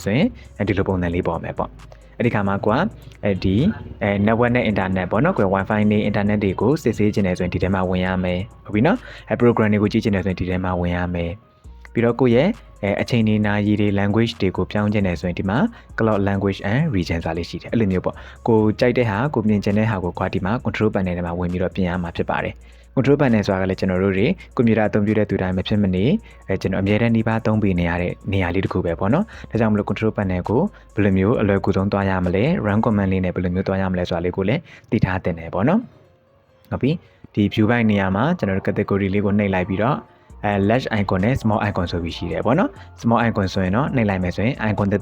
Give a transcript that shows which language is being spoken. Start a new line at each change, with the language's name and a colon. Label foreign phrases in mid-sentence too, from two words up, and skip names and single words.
Burmese: ဆိုရင်ဒီလိုပုံစံလေးပေါ်မယ်ပေါ့အဲ့ဒီခါမှာဒီ network နဲ့ internet ပေါ့နော်wifi နဲ့ internet တွေကိုစစ်ဆေးခြင်းနေဆိုရင်ဒီထဲမှာဝင်ရမယ်ဟုတ်ပြီနော်program တွေကိုကြည့်ခြင်းနေဆိုရင်ဒီထဲမှာဝင်ရမယ်ပြီးတော့ကိုယ့်ရဲ့အချိန်နေနာရီတွေ language တွေကိုပြောင်းချင်တယ်ဆိုရင်ဒီမှာ
English: clock language and region
Burmese: ဆိုတာလေးရှိတယ်အဲ့လိုမျိုးပေါ့ကိုကြိုက်တဲ့ဟာကိုပြင်ချင်တဲ့ဟာကိုခွာဒီမှာ
English: control panel
Burmese: ထဲမှာဝင်ပြီးတော့ပြင်ရမှာဖြစ်ပါတယ်
English: control panel
Burmese: ဆိုတာကလည်းကျွန်တော်တို့တွေကွန်ပျူတာအသုံးပြုတဲ့သူတိုင်းမဖြစ်မနေကျွန်တော်အများတန်းနှီးပါသုံးပေးနေရတဲ့နေရာလေး တစ်ခုပဲပေါ့နော်ဒါကြောင့်မလို့
English: control panel
Burmese: ကိုဘယ်လိုမျိုးအလွယ်ကူဆုံးသွားရမလဲ
English: run command
Burmese: လေးနဲ့ဘယ်လိုမျိုးသွားရမလဲဆိုတာလေးကိုလည်းသိထားသင့်တယ်ပေါ့နော်ဟုတ်ပြီဒီ
English: view by
Burmese: နေရာမှာကျွန်တော်တို့ category လေးကိုနှိပ်လိုက်ပြီးတော့
English: large icon
Burmese: နဲ့
English: small icon
Burmese: ဆိုပြီးရှိတယ်ပေါ့နော်
English: small icon
Burmese: ဆိုရင်တော့နှိပ်လိုက်မယ်ဆိုရင် icon သေး